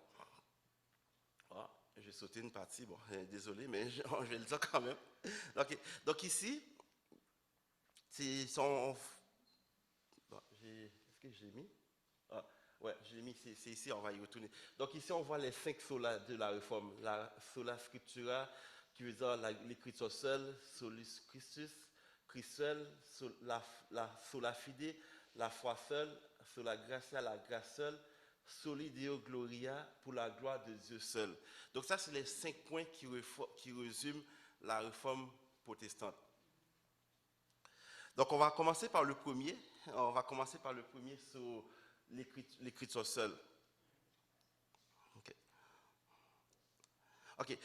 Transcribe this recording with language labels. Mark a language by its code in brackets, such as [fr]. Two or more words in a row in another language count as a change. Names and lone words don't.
[fr] Ah, j'ai sauté une partie, bon, désolé, mais je vais le dire quand même. Donc ici, c'est son... Bon, est-ce que j'ai mis? Ah, ouais, j'ai mis, c'est ici, on va y retourner. Donc ici, on voit les 5 solas de la réforme. [la] La sola scriptura, [fr] qui veut dire l'écriture seule, [la] solus Christus, [fr] Christ seul, la [la] sola fide, [fr] la foi seule, [la] sola gratia, [fr] la grâce seule, [la] soli Deo gloria, [fr] pour la gloire de Dieu seul. Donc ça, c'est les 5 points qui résument la réforme protestante. Donc on va commencer par le premier. On va commencer par le premier sur l'écriture seule. Ok.